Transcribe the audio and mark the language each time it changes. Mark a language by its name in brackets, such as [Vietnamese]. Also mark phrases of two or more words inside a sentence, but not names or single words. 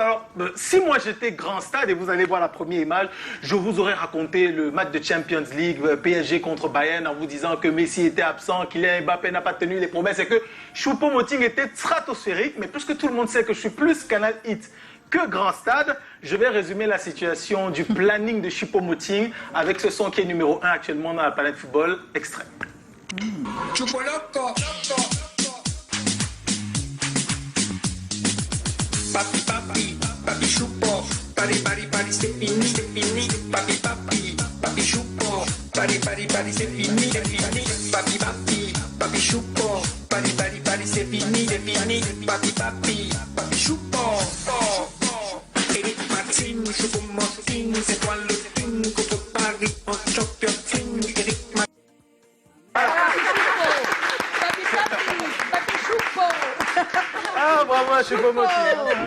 [French] Alors, si moi j'étais grand stade, et vous allez voir la première image, je vous aurais raconté le match de [English] Champions League, [French] PSG contre Bayern, en vous disant que Messi était absent, Kylian Mbappé n'a pas tenu les promesses et que Choupo-Moting était stratosphérique. Mais puisque tout le monde sait que je suis plus Canal Hit que Grand Stade, je vais résumer la situation du planning de Choupo-Moting avec ce son qui est numéro 1 actuellement dans la planète football. Extrait. Chupoloco. Papi, papi, papi chupo. Pari, pari, pari, c'est fini. Papi, papi, papi chupo. Pari, pari, pari, c'est fini. Papi, papi, papi chupo. Pari, pari, pari, c'est fini. Papi, papi, papi chupo. Eric Martin, Choupo-Moting, c'est toi le team contre Paris en [English] champion team. [French] Eric Martin. Ah, bravo à Choupo-Moting.